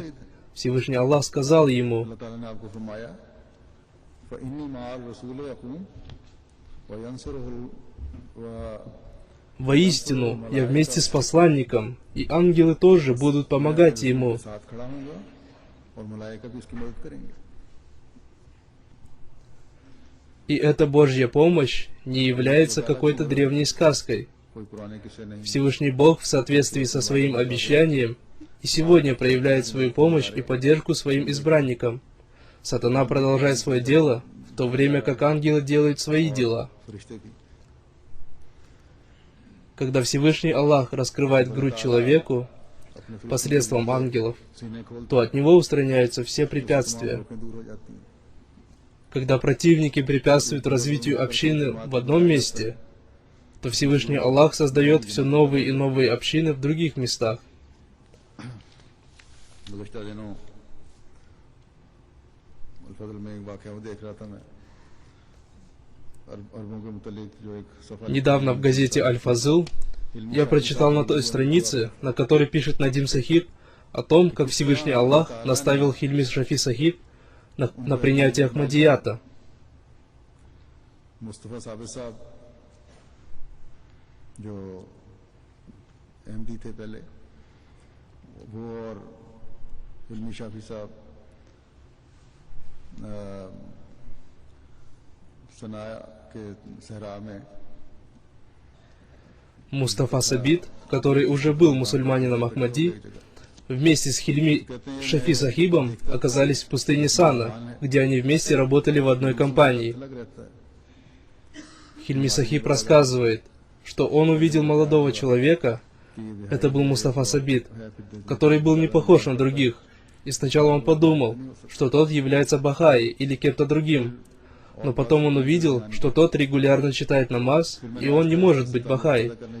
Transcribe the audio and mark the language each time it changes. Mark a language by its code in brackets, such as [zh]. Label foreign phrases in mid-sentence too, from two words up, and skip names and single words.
[ru] Всевышний Аллах сказал ему: [ur] اللہ تعالیٰ نے آپ کو فرمایا [ar] فإني مع الرسول يقوم و ينصره و [ru] «Воистину, я вместе с посланником, и ангелы тоже будут помогать ему». [ur] ساتھ کھڑا ہوں گا اور ملائکہ بھی اس کی مدد کریں گے [ru] И эта Божья помощь не является какой-то древней сказкой. [ur] کوئی پرانے قصے نہیں [ru] Всевышний Бог в соответствии со своим обещанием и сегодня проявляет свою помощь и поддержку своим избранникам. Сатана продолжает свое дело, в то время как ангелы делают свои дела. [ur] فرشتے کی [ru] Когда Всевышний Аллах раскрывает грудь человеку [ur] اپنے فرشتے [ru] посредством ангелов, [ur] سینے کھول [ru] то от него устраняются все препятствия. [ur] روکیں دور ہو جاتی ہیں [ru] Когда противники препятствуют развитию общины в одном месте, то Всевышний Аллах создает все новые и новые общины в других местах. [ur] گزشتہ دنوں الفضل میں ایک واقعہ وہ دیکھ رہا تھا میں عربوں کے متعلق جو ایک سفر [ru] Недавно в газете «Аль-Фазыл» я прочитал на той странице, на которой пишет Надим Сахиб, о том, как Всевышний Аллах наставил Хильмис Шафи Сахиб на принятие Ахмадията. [ur] مصطفیٰ صابر صاحب جو ایم ڈی تھے پہلے وہ اور حلمی شافی صاحب ثنا کے صحرا میں [ru] Мустафа Сабит, который уже был мусульманином Ахмади, вместе с Хильми Шафи Сахибом оказались в пустыне Сана, где они вместе работали в одной компании. Хильми Сахиб рассказывает, что он увидел молодого человека, это был Мустафа Сабит, который был не похож на других, и сначала он подумал, что тот является Бахаи или кем-то другим, но потом он увидел, что тот регулярно читает намаз, и он не может быть Бахаи.